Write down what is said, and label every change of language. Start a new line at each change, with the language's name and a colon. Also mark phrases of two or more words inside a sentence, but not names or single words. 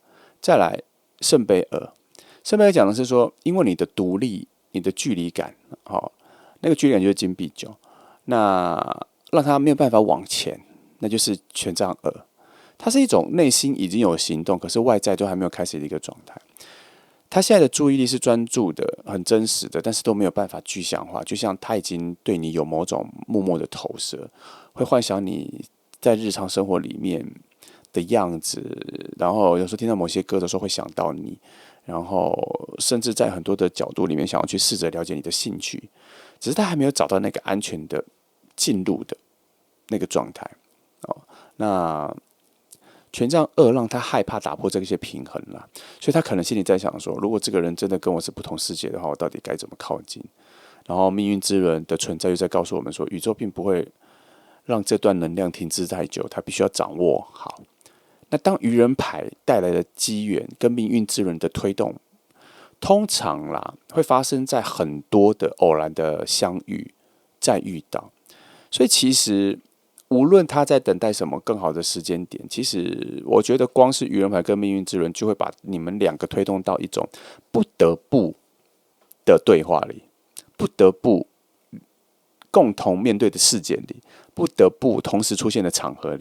Chinese: 再來聖杯2，聖杯2講的是說，因為你的獨立、你的距離感，那個距離感就是金幣9，那讓他沒有辦法往前，那就是權杖2。它是一種內心已經有行動，可是外在都還沒有開始的一個狀態。他現在的注意力是專注的、很真實的，但是都沒有辦法具象化。就像他已經對你有某種默默的投射，會幻想你在日常生活裡面的樣子，然後有時候聽到某些歌的時候會想到你，然後甚至在很多的角度裡面想要去試着了解你的興趣，只是他還沒有找到那個安全的進入的那個狀態。那權杖2讓他害怕打破這些平衡了，所以他可能心裡在想說，如果這個人真的跟我是不同世界的話，我到底該怎麼靠近？然後命運之輪的存在又在告訴我們說，宇宙並不會讓這段能量停滯太久，他必須要掌握好。那當愚人牌帶來的機緣跟命運之輪的推動，通常啦會發生在很多的偶然的相遇再遇到，所以其實無論他在等待什麼更好的時間點，其實我覺得光是愚人牌跟命運之輪就會把你們2個推動到一種不得不的對話裡，不得不共同面對的事件裡，不得不同時出現的場合裡。